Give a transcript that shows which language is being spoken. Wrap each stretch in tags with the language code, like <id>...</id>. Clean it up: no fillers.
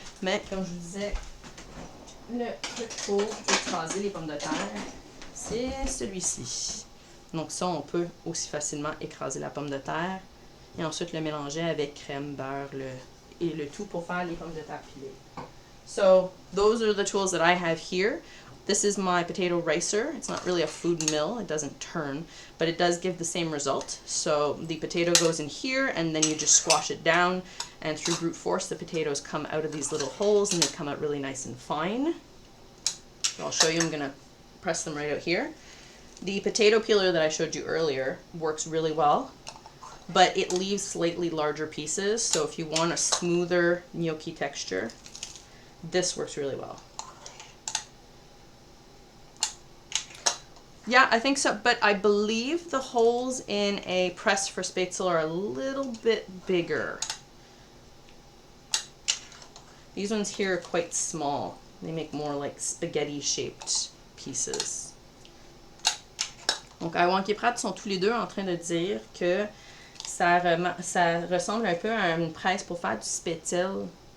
<fr>Mais comme je vous disais, le truc pour écraser les pommes de terre, c'est celui-ci. Donc ça, on peut aussi facilement écraser la pomme de terre et ensuite le mélanger avec crème, beurre et le tout pour faire les pommes de terre pilées.</fr> <en>So, those are the tools that I have here. This is my potato ricer. It's not really a food mill, it doesn't turn, but it does give the same result. So the potato goes in here and then you just squash it down, and through brute force the potatoes come out of these little holes and they come out really nice and fine. So I'll show you, I'm going to press them right out here. The potato peeler that I showed you earlier works really well, but it leaves slightly larger pieces, so if you want a smoother gnocchi texture, this works really well. Yeah, I think so, but I believe the holes in a press for spätzle are a little bit bigger. These ones here are quite small. They make more like spaghetti-shaped pieces.</en> <fr>Donc, Iwank et Pratt sont tous les deux en train de dire que ça ressemble un peu à une presse pour faire du spätzle.</fr>